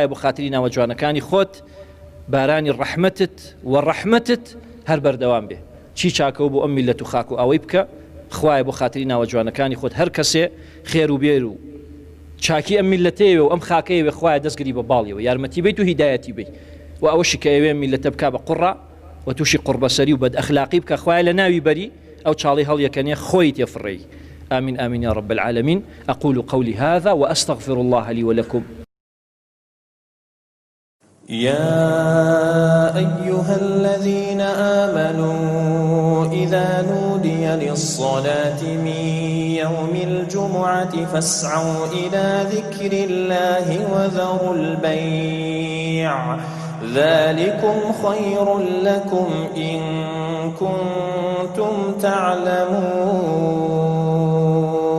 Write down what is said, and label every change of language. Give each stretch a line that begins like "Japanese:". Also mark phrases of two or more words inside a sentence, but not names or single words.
Central Kurdish: بۆ خاتری ناوە جوانەکانی خۆت بارانی ڕەحمەتت و ڕەحمەتت هەر بەردەوام بێ چی چاکەوە بۆ ئەم میلەت و خاک و ئەوەی بکە خوایە بۆ خاتری ناوە جوانەکانی خۆت هەر کەسێ خێر و بێر و چاکی ئەم میلەتەیەوە و ئەم خاکەیەوێ خوایە دەستگری بە باڵیەوە یارمەتی بیت و هیدایەتی بیت و ئەوەشی کە ئەوێ میلەتە بکا بە قوڕە و تووشی قوربەسەری و بەد ئەخلاقی بکە خوایە لە ناوی بەری ئەو چاڵی هەڵیەکەنێ خۆی تێفڕێی
Arabic: آمين آمين يا رب العالمين أقول قولي هذا وأستغفر الله لي ولكم يا أيها الذين آمنوا إذا نودي للصلاة من يوم الجمعة فاسعوا إلى ذكر الله وذروا البيع ذلكم خير لكم إن كنتم تعلمون